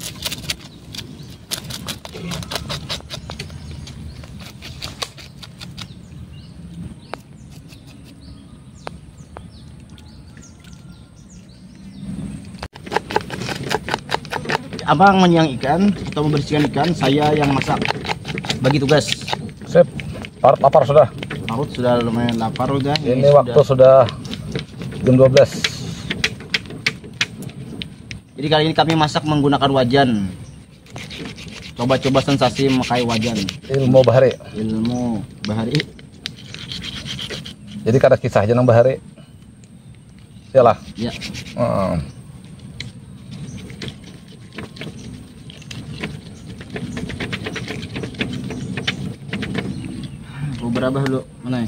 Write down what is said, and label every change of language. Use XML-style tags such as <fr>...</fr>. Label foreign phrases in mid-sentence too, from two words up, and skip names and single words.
<id>Abang menyang ikan atau membersihkan ikan, saya yang masak. Bagi tugas. Sip. Lapar sudah. Parut sudah lumayan lapar udah. Ini waktu sudah jam 12. Jadi kali ini kami masak menggunakan wajan. Coba-coba sensasi memakai wajan. Ilmu bahari. Ilmu bahari.</id> <bjn>Jadi kada kisah aja nang bahari.</bjn> <id>Iyalah. Ya. Berabah dulu mana ya?</id>